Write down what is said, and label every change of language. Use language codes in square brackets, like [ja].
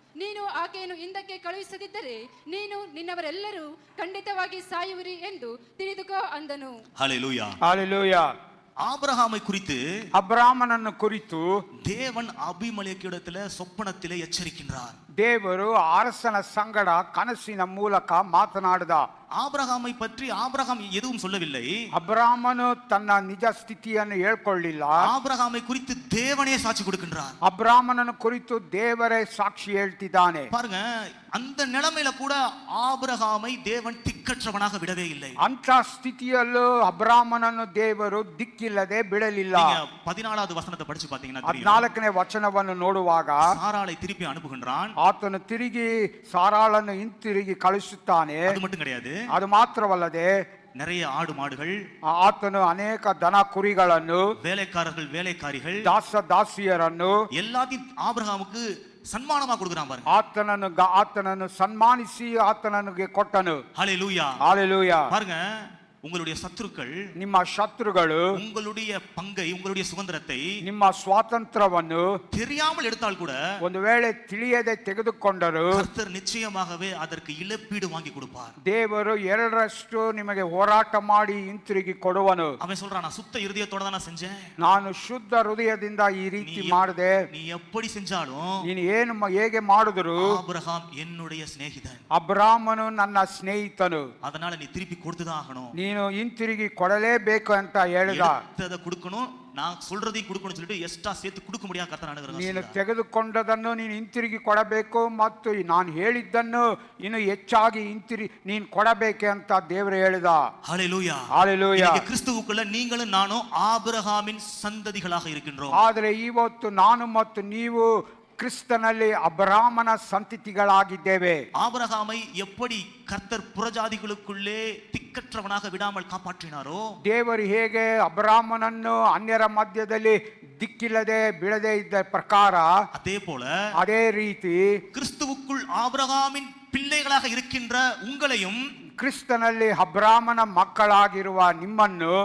[kn] ನೀನು ಆಕೆಯನ್ನು ಹಿಂದಕ್ಕೆ ಕಳುಹಿಸದಿದ್ದರೆ ನೀನು ನಿನ್ನವರೆಲ್ಲರೂ ಖಂಡಿತವಾಗಿ ಸಾಯುವಿರಿ ಎಂದು ತಿಳಿದುಕೋ ಅಂದನು. [ta] ஹல்லேலூயா, ஹல்லேலூயா. ஆபிரகாமை குறித்து, [kn] ಅಬ್ರಾಮನನ್ನು ಕುರಿತು [ta] தேவன் அபிமெலேக்கிடத்திலே சொப்பனத்திலே எச்சரிக்கின்றார். [kn] ದೇವರು ಅರಸನ ಸಂಗಡ ಕನಸಿನ ಮೂಲಕ ಮಾತನಾಡಿದ. [ta] ஆபிரகாமை பற்றி ஆபிரகாம் எதுவும் சொல்லவில்லை. [kn] ಅಬ್ರಾಮನು ತನ್ನ ನಿಜ ಸ್ಥಿತಿಯನ್ನು ಹೇಳ್ಕೊಳ್ಳಿಲ್ಲ. [ta] ஆபிரகாமை குறித்து தேவனே சாட்சி கொடுக்கின்றார். [kn] ಅಬ್ರಾಮನನ್ನು ಕುರಿತು ದೇವರೇ ಸಾಕ್ಷಿ ಹೇಳ್ತಿದ್ದಾನೆ. [ta] பாருங்க, அந்த நிலைமையில கூட ஆபிரகாமை தேவன் திக்கற்றவனாக விடவே இல்லை. [kn] ಅಂತ ಸ್ಥಿತಿಯಲ್ಲೂ ಅಬ್ರಾಮನನ್ನು ದೇವರು ದಿಕ್ಕಿಲ್ಲದೆ ಬಿಡಲಿಲ್ಲ. [ta] 14வது வசனத்தை படிச்சு பாத்தீங்கன்னா [kn] 14ನೇ ವಚನವನ್ನು ನೋಡುವಾಗ [ta] சாராளை திருப்பி அனுப்புகின்றான். [kn] ಆತನು ತಿರುಗಿ ಸಾರಾಳನ್ನು ಹಿಂತಿರುಗಿ ಕಳಿಸುತ್ತಾನೆ. [ta] அது மட்டும் கிடையாது, [kn] ಅದು ಮಾತ್ರವಲ್ಲದೆ [ta] நிறைய ಆಡು ಮಾಡುகள், [kn] ಆತನು ಅನೇಕ ದನ ಕುರಿಗಳನ್ನು, [ta] வேலைக்காரர்கள் வேலைக்காரிகள், [kn] ದಾಸ ದಾಸಿಯರನ್ನು [ta] எல்லாத்தையும் ஆபிரகாமுக்கு ಸನ್ಮಾನமா கொடுக்குறான் பாருங்க. [kn] ಆತನನ್ನು ಸನ್ಮಾನಿಸಿ ಆತನಿಗೆ ಕೊಟ್ಟನು. [ta] ஹல்லேலூயா, ஹல்லேலೂಯಾ. பாருங்க, உங்களுடைய சத்துருக்கள், [kn] ನಿಮ್ಮ ಶತ್ರುಗಳು [ta] உங்களுடைய பங்கை, உங்களுடைய சுதந்திரத்தை, [kn] ನಿಮ್ಮ ಸ್ವಾತಂತ್ರ್ಯವನ್ನು [ta] தெரியாமல் எடுத்தால் கூட [kn] ಒಂದು ವೇಳೆ ತಿಳಿಯದೆ ತೆಗೆದುಕೊಂಡರು [ta] கர்த்தர் நிச்சயமாகவே அதற்கு இழப்பீடு வாங்கி கொடுப்பார். [kn] ದೇವರು 2ರಷ್ಟು ನಿಮಗೆ ಹೋರಾಟ ಮಾಡಿ ಹಿಂತಿರುಗಿ ಕೊಡುವನು. [ta] அவன் சொல்றான், நான் சுத்த இருதயத்தோட தான் நான் செஞ்சேன். [kn] ನಾನು ಶುದ್ಧ ಹೃದಯದಿಂದ ಈ ರೀತಿ ಮಾಡಿದೆ. [ta] நீ எப்படி செஞ்சாலும் [kn] ನೀನು ಏನು ಹೇಗೆ ಮಾಡಿದ್ರು [ta] ஆபிரகாம் என்னுடைய சிநேகிதன், [kn] ಅಬ್ರಾಮನು ನನ್ನ ಸ್ನೇಹಿತನು, [ta] அதனால நீ திருப்பி கொடுத்துதான் ஆகணும். [kn] ನೀನು ಹಿಂತಿರುಗಿ ಕೊಡಲೇಬೇಕು ಅಂತ ಹೇಳಿದ. [ta] எடுத்ததை கொடுக்கணும், நான் சொல்றதை கொடுக்கணும் சொல்லிட்டு எக்ஸ்ட்ரா சேர்த்து கொடுக்க முடியாது கர்த்தர் அனுಗ್ರಹ. [kn] ನೀನು ತೆಗೆದುಕೊಂಡದನ್ನು ನೀನು ಹಿಂತಿರುಗಿ ಕೊಡಬೇಕು ಮತ್ತು ನಾನು ಹೇಳಿದ್ದನ್ನು ಇನ್ನು ಹೆಚ್ಚಾಗಿ ನೀನು ಕೊಡಬೇಕು ಅಂತ ದೇವರು ಹೇಳಿದ. [ta] ஹல்லேலூயா, ஹல்லேலೂಯಾ. கிறிஸ்துவுக்குள்ள நீங்களும் நானும் ஆபிரகாமின் சந்ததிகளாக இருக்கின்றோம். [kn] ಆದರೆ ಇವತ್ತು ನಾನು ಮತ್ತು ನೀವು ಕ್ರಿಸ್ತನಲ್ಲಿ ಅಬ್ರಾಮನ ಸಂತತಿಗಳಾಗಿದ್ದೇವೆ. [ta] ஆபிரகாமை எப்படி கர்த்தர் புறஜாதிகளுக்குள்ளே திக்கற்றவனாக விடாமல் காப்பாற்றினாரோ, [kn] ದೇವರು ಹೇಗೆ ಅಬ್ರಾಮನನ್ನು ಅನ್ಯರ ಮಧ್ಯದಲ್ಲಿ ದಿಕ್ಕಿಲ್ಲದೆ ಬಿಡದೆ ಇದ್ದ ಪ್ರಕಾರ, ಅದೇ ರೀತಿ [ta] கிறிஸ்துவுக்குள் ஆபிரகாமின் பிள்ளைகளாக இருக்கின்ற உங்களையும், [kn] ಕ್ರಿಸ್ತನಲ್ಲಿ ಅಬ್ರಾಮನ ಮಕ್ಕಳಾಗಿರುವ ನಿಮ್ಮನ್ನು